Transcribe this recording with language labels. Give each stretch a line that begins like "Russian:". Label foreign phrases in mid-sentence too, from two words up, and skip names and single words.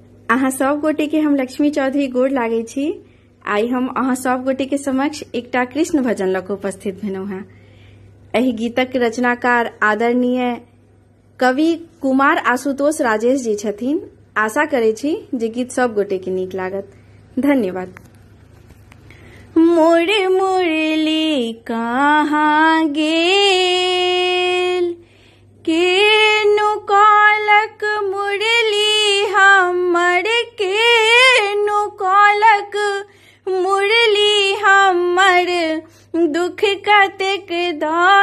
Maithili: अहाँ सब गोटे के हम लक्ष्मी चौधरी गोड़ लागे छी। आई हम अहाँ सब गोटे के समक्ष एकटा कृष्ण भजन लऽ कऽ उपस्थित भेलहुँ हैं। एहि गीतक रचनाकार आदरणीय कवि कुमार आशुतोष राजेश जी छथिन। आशा करे छी जे गीत सब गोटे के नीक लागत। धन्यवाद। मोर मुरली कहाँ गेल, केनु कलक मुरली हमर, केनु कलक मुरली हमर, दुख कतेक द